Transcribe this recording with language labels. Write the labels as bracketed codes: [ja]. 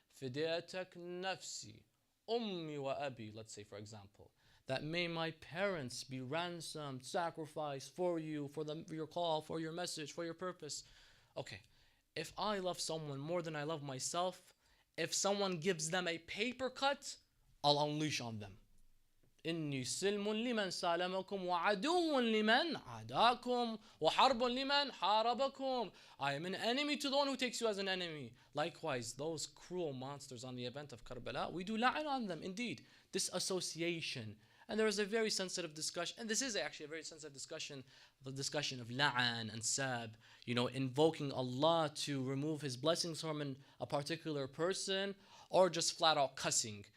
[ar] Fidatak nafsi, ummi wa abi, [en] let's say for example. That may my parents be ransomed, sacrificed for you, for your call, for your message, for your purpose. Okay, if I love someone more than I love myself, if someone gives them a paper cut, I'll unleash on them. [ar] إني سلم لمن سالمكم وعدو لمن عاداكم وحرب لمن حاربكم. [en] I am an enemy to the one who takes you as an enemy. Likewise, those cruel monsters on the event of Karbala, we do la'an on them. Indeed, this association. And there is a very sensitive discussion, and this is actually a very sensitive discussion, the discussion of la'an and sab, invoking Allah to remove His blessings from a particular person, or just flat out cussing.